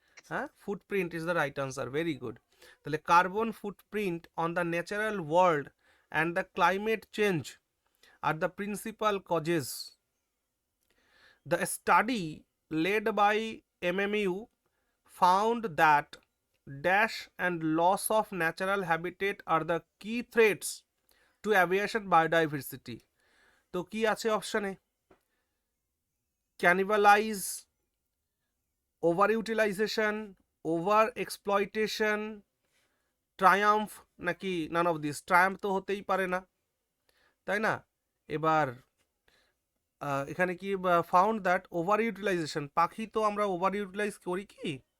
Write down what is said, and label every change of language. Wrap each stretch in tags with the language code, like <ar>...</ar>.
<en>হ্যাঁ, footprint is the right answer, very good. তাহলে carbon footprint on the natural world and the climate change are the principal causes. The study led by MMU found that dash and loss of natural habitat are the key threats to aviation biodiversity.</en> <bn>তো কি আছে অপশনে?</bn> <en>Cannibalize, over utilization, over exploitation, triumph, নাকি none of this?</en> <bn>Triumf তো হতেই পারে না, তাই না? এবার এখানে কি</bn> <en>found that over utilization,</en> <bn>পাখি তো আমরা ওভার ইউটিলাইজ করি কি?</bn>